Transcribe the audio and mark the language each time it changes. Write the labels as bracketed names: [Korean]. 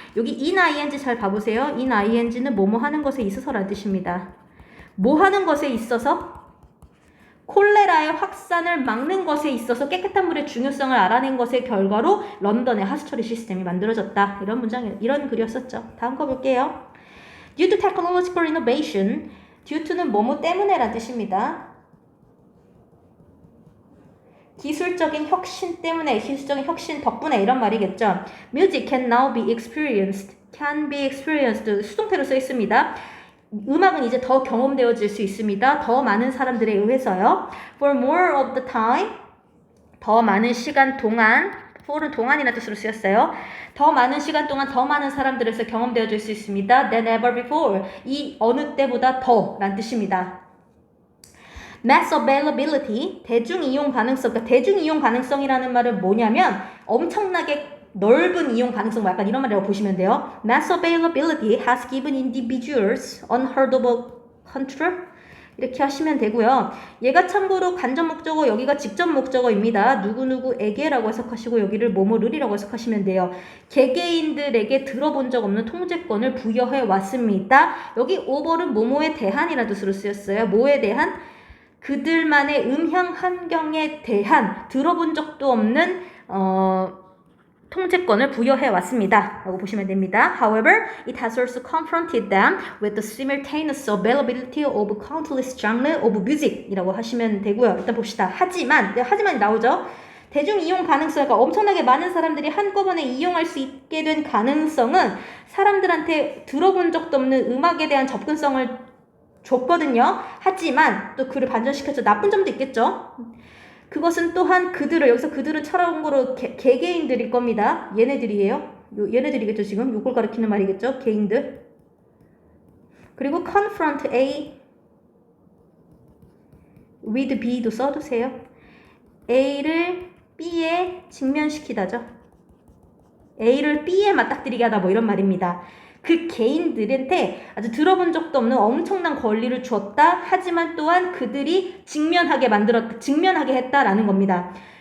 [Korean] 여기 in ing 잘 봐보세요. in ing는 뭐뭐 하는 것에 있어서라는 뜻입니다. 뭐 하는 것에 있어서? 콜레라의 확산을 막는 것에 있어서 깨끗한 물의 중요성을 알아낸 것의 결과로 런던의 하수처리 시스템이 만들어졌다. 이런 글이었었죠. 다음 거 볼게요. [English] Due to technological innovation, due to는 [Korean] 뭐뭐 때문에라는 뜻입니다. 기술적인 혁신 때문에, 기술적인 혁신 덕분에 이런 말이겠죠. [English] Music can now be experienced, [Korean] 수동태로 써 있습니다. 음악은 이제 더 경험되어질 수 있습니다. 더 많은 사람들에 의해서요. [English] For more of the time, [Korean] 더 많은 시간 동안, for은 동안이라는 뜻으로 쓰였어요. 더 많은 시간 동안 더 많은 사람들에서 경험되어질 수 있습니다. [English] than ever before. [Korean] 이 어느 때보다 더 라는 뜻입니다. mass availability, 대중이용 가능성. 그러니까 대중이용 가능성이라는 말은 뭐냐면 엄청나게 넓은 이용 가능성, 약간 이런 말이라고 보시면 돼요. [English] mass availability has given individuals unheard of control. [Korean] 이렇게 하시면 되고요. 얘가 참고로 간접 목적어, 여기가 직접 목적어입니다. 누구누구에게라고 해석하시고 여기를 뭐뭐를이라고 해석하시면 돼요. 개개인들에게 들어본 적 없는 통제권을 부여해 왔습니다. 여기 over는 뭐뭐에 대한이라는 뜻으로 쓰였어요. 뭐에 대한? 그들만의 음향 환경에 대한 들어본 적도 없는 통제권을 부여해 왔습니다. 라고 보시면 됩니다. [English] However, it has also confronted them with the simultaneous availability of countless genres of music [Korean] 이라고 하시면 되고요. 일단 봅시다. 하지만이 나오죠. 대중 이용 가능성, 그러니까 엄청나게 많은 사람들이 한꺼번에 이용할 수 있게 된 가능성은 사람들한테 들어본 적도 없는 음악에 대한 접근성을 줬거든요. 하지만 또 그를 반전시켜서 나쁜 점도 있겠죠. 그것은 또한 여기서 그들은 참고로 개개인들일 겁니다. 얘네들이에요. 얘네들이겠죠. 지금 요걸 가리키는 말이겠죠. 개인들. 그리고 [English] confront A with B [Korean] 도 써두세요. A를 B에 직면시키다죠. A를 B에 맞닥뜨리게 하다 뭐 이런 말입니다. 그 개인들한테 아주 들어본 적도 없는 엄청난 권리를 주었다. 하지만 또한 그들이 직면하게 했다라는 겁니다.